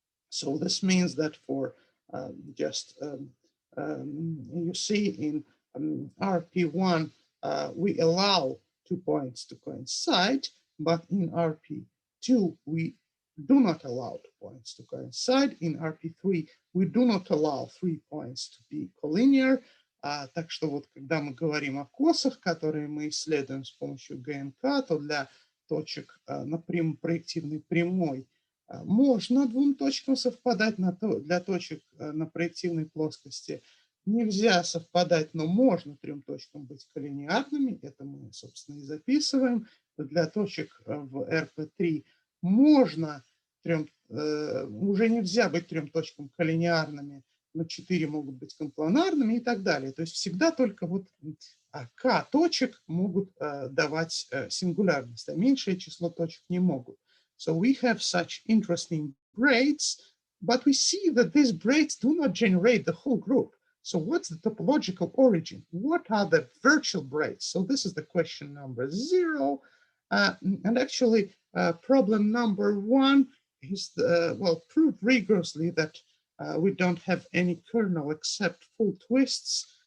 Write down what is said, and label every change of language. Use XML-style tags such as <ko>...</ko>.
<en>So this means that for you see in RP1, we allow 2 points to coincide, but in RP2, we do not allow 2 points to coincide. In RP3, we do not allow 3 points to be collinear.</en> <ru>Так что вот когда мы говорим о косах, которые мы исследуем с помощью ГНК, то для точек на проективной прямой можно двум точкам совпадать, для точек на проективной плоскости нельзя совпадать, но можно 3 точкам быть коллинеарными, это мы, собственно, и записываем. Для точек в РП3 можно уже нельзя быть 3 точкам коллинеарными, но 4 могут быть компланарными и так далее. То есть всегда только вот К точек могут давать сингулярность, а меньшее число точек не могут.</ru> <en>So we have such interesting braids, but we see that these braids do not generate the whole group. So what's the topological origin? What are the virtual braids? So this is the question number 0. And actually, problem number 1 is, well, prove rigorously that we don't have any kernel except full twists.</en>